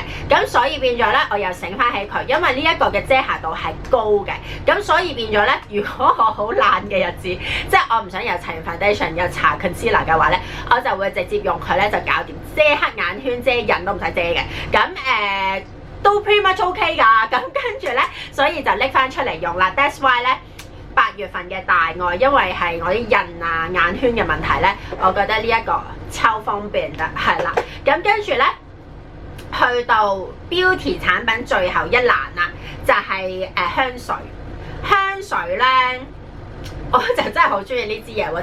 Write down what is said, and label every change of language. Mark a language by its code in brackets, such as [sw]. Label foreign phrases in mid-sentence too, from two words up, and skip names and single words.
[yue] 咁所以變咗咧，我又醒翻起佢，因為呢一個嘅遮瑕度係高嘅。咁所以變咗咧，如果我好懶嘅日子，即係我唔想又搽完 foundation 又搽 concealer 嘅話咧，我就會直接用佢咧就搞掂，遮黑眼圈、遮印都唔使遮嘅。咁都 [en] pretty much OK [yue] 㗎，咁跟住咧，所以就拎翻出嚟用啦。 [en] That's why [yue] 咧8月份嘅大愛，因為係我啲印啊眼圈嘅問題咧，我覺得呢一個超方便嘅，係啦。咁跟住咧，去到 beauty 產品最後一欄啦，就係香水。香水咧，我就真係好中意呢支嘢喎。